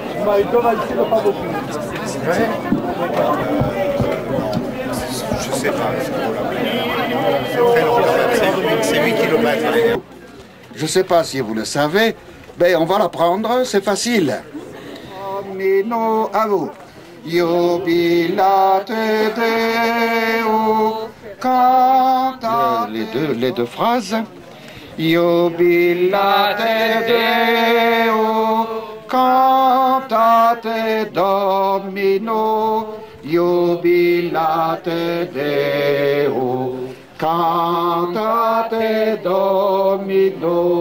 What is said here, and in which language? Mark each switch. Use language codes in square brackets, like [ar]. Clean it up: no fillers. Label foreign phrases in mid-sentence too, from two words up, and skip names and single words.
[fr] Je sais pas. C'est très long. C'est 8 km. Je ne sais pas si vous le savez, mais on va l'apprendre, c'est facile. Mino à vous. [la] Jubilate Deo canta. [fr] Les deux phrases. [la] Jubilate Deo cantate Domino. Jubilate Deo cantate Domino.